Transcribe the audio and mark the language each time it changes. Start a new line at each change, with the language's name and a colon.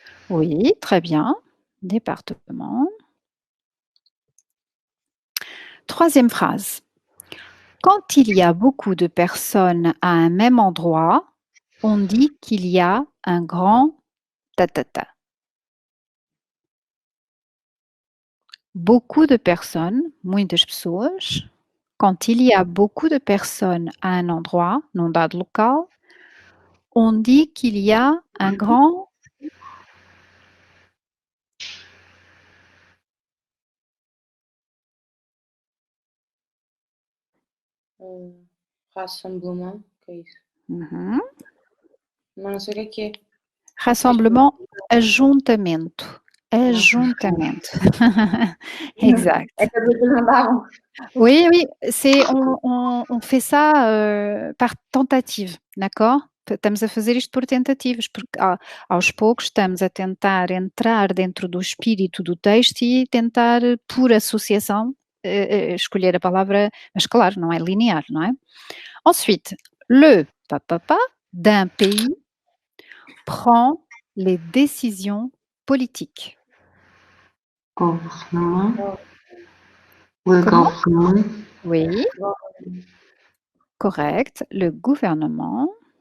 French: oui, très bien. Département. Troisième phrase. Quand il y a beaucoup de personnes à un même endroit, on dit qu'il y a un grand ta-ta-ta. Beaucoup de personnes,
Portuguese: muitas pessoas.
French: Quand il y a beaucoup de personnes à un endroit,
Portuguese: num dado local,
French: on dit qu'il y a un grand...
Portuguese: Rassemblement. Que é isso? Uhum. Mas não sei o que é. Rassemblement, ajuntamento. Ajuntamento. Exact. É que às vezes não davam.
French: Oui, oui, on fait ça par tentative, d'accord?
Portuguese: Estamos a fazer isto por tentativas, porque aos poucos estamos a tentar entrar dentro do espírito do texto e tentar, por associação, escolher a palavra, mas claro, não é linear, não é?
French: Ensuite, le papa d'un pays prend les décisions politiques. Gouvernement. Le Comment? gouvernement. Oui, correct. Le gouvernement.